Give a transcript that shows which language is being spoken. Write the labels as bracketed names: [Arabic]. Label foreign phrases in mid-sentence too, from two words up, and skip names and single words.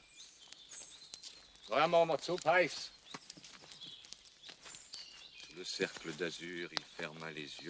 [French] Voilà, [German] machen wir zu, Pais. [French] Sous le cercle d'azur, il ferma les yeux.